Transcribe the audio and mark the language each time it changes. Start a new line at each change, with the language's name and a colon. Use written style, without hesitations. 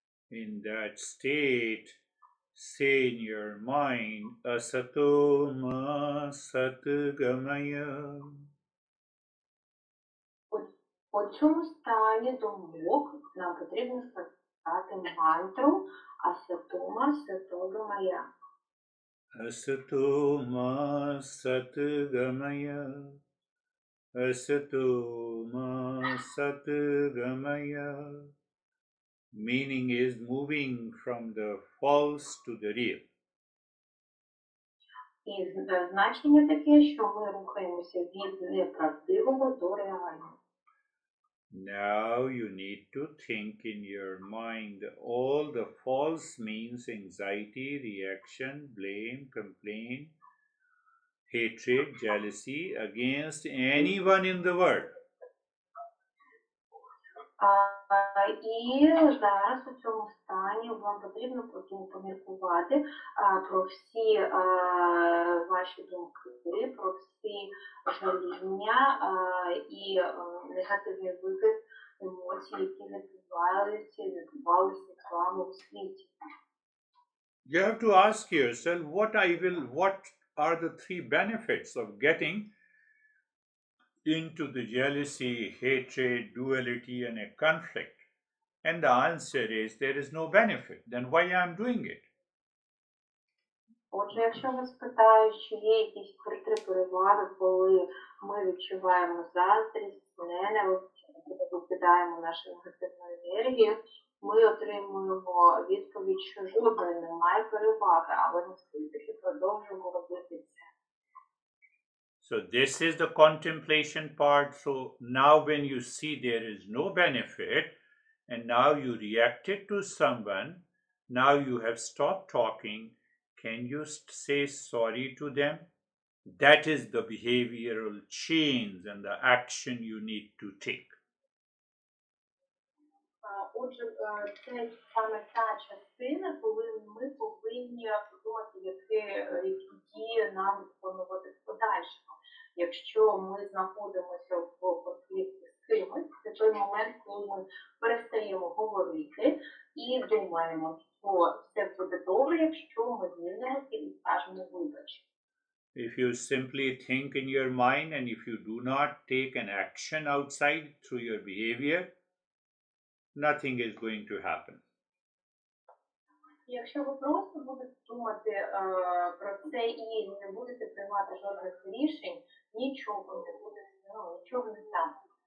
English: In that state, say in your mind,
Sanskrit: Asato ma satgamaya.
Ukrainian: У цьому стані думок нам потрібно сказати мантру Асатома Сатогамая.
Sanskrit: Asato ma satgamaya. Asato ma satgamaya.
English: Meaning is moving from the false to the real.
Ukrainian: І значення таке, що ми рухаємося від неправдивого до реального.
English: Now you need to think in your mind all the false means anxiety, reaction, blame, complaint, hatred, jealousy against anyone in the world.
Ukrainian: І зараз у цьому стані вам потрібно поміркувати про всі ваші думки, про всі жаління і негативний вигляд емоцій, які відбувалися з вами у світі.
English: You have to ask yourself what are the three benefits of getting into the jealousy, hatred, duality, and a conflict? And the answer is there is no benefit. Then why I'm doing it?
Ukrainian: Отже, якщо вас питають, чи є якісь три переваги, коли ми відчуваємо заздрість, ненависть, викидаємо нашу негативну енергію, ми отримуємо відповідь, що жодної немає переваги, але ми все-таки продовжуємо робити це.
English: So this is the contemplation part. So now when you see there is no benefit and now you reacted to someone, now you have stopped talking, can you say sorry to them? That is the behavioral change and the action you need to take.
Ukrainian: Отже, це саме та частина, коли ми повинні подумати, які дії нам виконувати в подальшому. Якщо ми знаходимося в конфлікті з кимось, це той момент, коли ми перестаємо говорити і думаємо, що все буде добре, якщо ми звільнимося і скажемо вибач.
English: If you simply think in your mind and if you do not take an action outside through your behavior, nothing is going to happen.
Ukrainian: Якщо ви просто будете думати про це і не будете приймати жодних рішень, нічого не буде, нічого не станеться.